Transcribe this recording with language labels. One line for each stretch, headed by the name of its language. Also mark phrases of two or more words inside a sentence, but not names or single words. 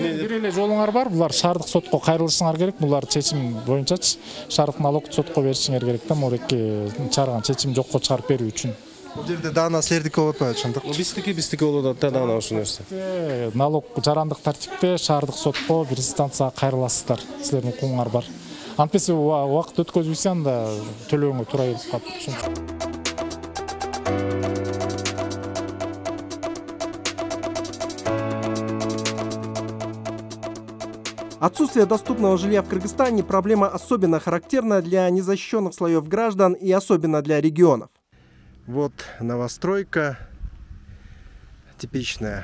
Kyrgyz: Бир эле жолуңар бар, булар шаардык сотко кайрылышыңар керек. Булар чечим боюнчачы шаардык налогду сотко беришиңер керек да, морекке чыгарган чечим жокко чыгарып берүү үчүн. Бул жерде даана силердики болуп атпайбы, ошондук? Биздики болуп атат да, даана ошол нерсе. Налог жарандык тартипте шаардык сотко бир инстанцияга кайрыласыздар. Силердин укугуңар бар. антпесе убакыт өткөзбөйсүң анда төлөөгө туура келип калат.
Russian: Отсутствие доступного жилья в Кыргызстане – проблема особенно характерна для незащищенных слоев граждан и особенно для регионов. Вот новостройка типичная.